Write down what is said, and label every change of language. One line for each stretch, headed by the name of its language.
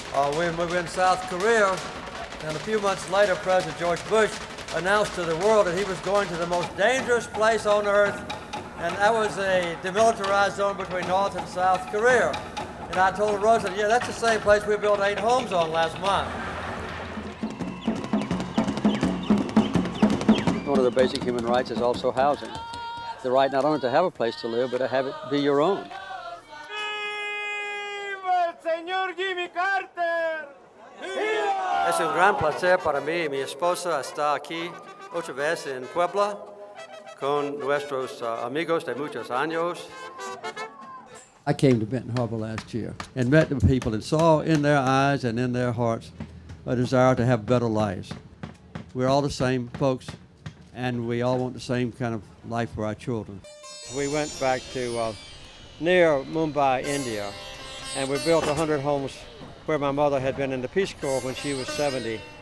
English: We were in South Korea, and a few months later, President George Bush announced to the world that he was going to the most dangerous place on earth, and that was a demilitarized zone between North and South Korea. And I told Rosa, yeah, that's the same place we built 8 homes on last month. One of the basic human rights is also housing. The right not only to have a place to live, but to have it be your own.
Spanish: ¡Viva el señor Jimmy Carter! ¡Viva! Es un gran placer para mí y mi esposa estar aquí otra vez en Puebla con nuestros amigos de muchos años.
English: I came to Benton Harbor last year and met the people and saw in their eyes and in their hearts a desire to have better lives. We're all the same folks, and we all want the same kind of life for our children. We went back to near Mumbai, India, and we built 100 homes where my mother had been in the Peace Corps when she was 70.